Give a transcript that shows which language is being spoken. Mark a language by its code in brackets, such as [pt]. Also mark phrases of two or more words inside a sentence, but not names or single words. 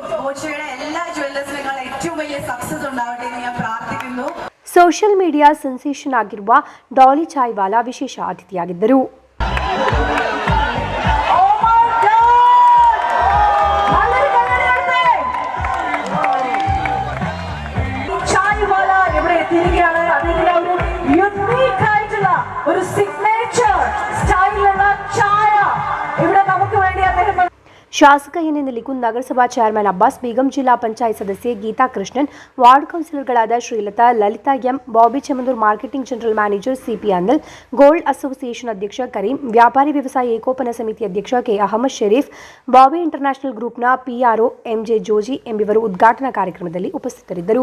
[ml] ഓച്ചിയുടെ എല്ലാ ജ്വല്ലേഴ്സിനേക്കാൾ ഏറ്റവും വലിയ സക്സസ് ഉണ്ടാവട്ടെ എന്ന് ഞാൻ പ്രാർത്ഥിക്കുന്നു. [kn] ಸೋಷಿಯಲ್ ಮೀಡಿಯಾ ಸೆನ್ಸೇಷನ್ ಆಗಿರುವ ಡಾಲಿ ಚಾಯ್ವಾಲಾ ವಿಶೇಷ ಅತಿಥಿಯಾಗಿದ್ದರು. [ml] ಚಾಯ್ವಾಲಾ ഇവിടെ എത്തിയിരിക്കുകയാണ്. അതിന്റെ ഒരു യുണീക്ക് ആയിട്ടുള്ള ഒരു സിഗ്നേച്ചർ സ്റ്റൈലുള്ള ചായ ഇവിടെ നമുക്ക് വേണ്ടി അദ്ദേഹം [kn] ಶಾಸಕ ಎನ್ಎನ್ ನಿಲಿಕುಂದ್, ನಗರಸಭಾ ಚೇರ್ಮನ್ ಅಬ್ಬಾಸ್ ಬೇಗಂ, ಜಿಲ್ಲಾ ಪಂಚಾಯತ್ ಸದಸ್ಯೆ ಗೀತಾ ಕೃಷ್ಣನ್, ವಾರ್ಡ್ ಕೌನ್ಸಿಲರ್ಗಳಾದ ಶ್ರೀಲತಾ, ಲಲಿತಾ ಎಂ, ಬಾಬಿ ಚೆಮಂದೂರ್, ಮಾರ್ಕೆಟಿಂಗ್ ಜನರಲ್ ಮ್ಯಾನೇಜರ್ ಸಿಪಿ ಅನಿಲ್, ಗೋಲ್ಡ್ ಅಸೋಸಿಯೇಷನ್ ಅಧ್ಯಕ್ಷ ಕರೀಂ, ವ್ಯಾಪಾರಿ ವ್ಯವಸಾಯ ಏಕೋಪನ ಸಮಿತಿ ಅಧ್ಯಕ್ಷ ಕೆ ಅಹಮದ್ ಶರೀಫ್, ಬಾಬಿ ಇಂಟರ್ನ್ಯಾಷನಲ್ ಗ್ರೂಪ್ನ ಪಿಆರ್ಒ ಎಂಜೆ ಜೋಜಿ ಎಂಬಿವರು ಉದ್ಘಾಟನಾ ಕಾರ್ಯಕ್ರಮದಲ್ಲಿ ಉಪಸ್ಥಿತರಿದ್ದರು.